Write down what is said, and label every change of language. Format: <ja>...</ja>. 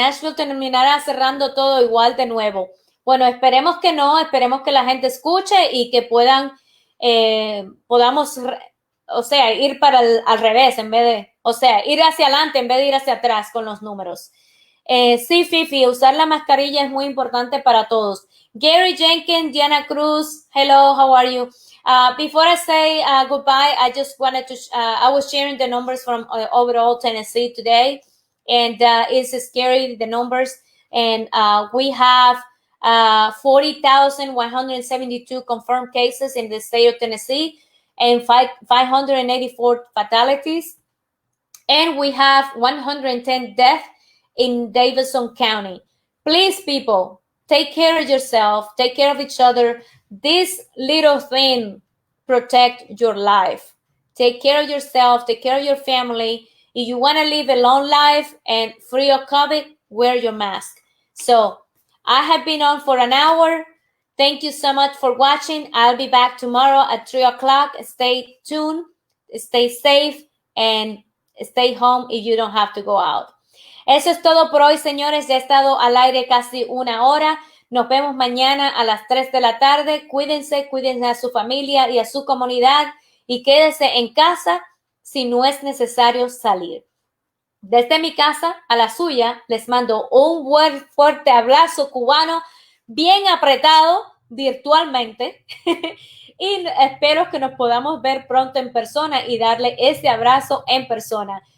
<es>Nashville terminará cerrando todo igual de nuevo. Bueno, esperemos que no, esperemos que la gente escuche y que podamos, ir al revés en vez de, ir hacia adelante en vez de ir hacia atrás con los números. Sí, Fifi, usar la mascarilla es muy importante para todos.</es> <en>Gary Jenkins, Diana Cruz, hello, how are you? Before I say goodbye, I just wanted to, I was sharing the numbers from overall Tennessee today, and it's scary, the numbers, and we have 40,172 confirmed cases in the state of Tennessee, and 584 fatalities, and we have 110 deaths in Davidson County. Please, people, take care of yourself, take care of each other. This little thing protect your life. Take care of yourself, take care of your family. If you want to live a long life and free of COVID, wear your mask. So I have been on for an hour. Thank you so much for watching. I'll be back tomorrow at 3 o'clock. Stay tuned, stay safe, and stay home if you don't have to go out.</en> <es>Eso es todo por hoy, señores. Ya he estado al aire casi una hora. Nos vemos mañana a las 3 de la tarde. Cuídense a su familia y a su comunidad y quédese en casa si no es necesario salir. Desde mi casa a la suya, les mando un buen fuerte abrazo cubano, bien apretado virtualmente y espero que nos podamos ver pronto en persona y darle ese abrazo en persona.</es>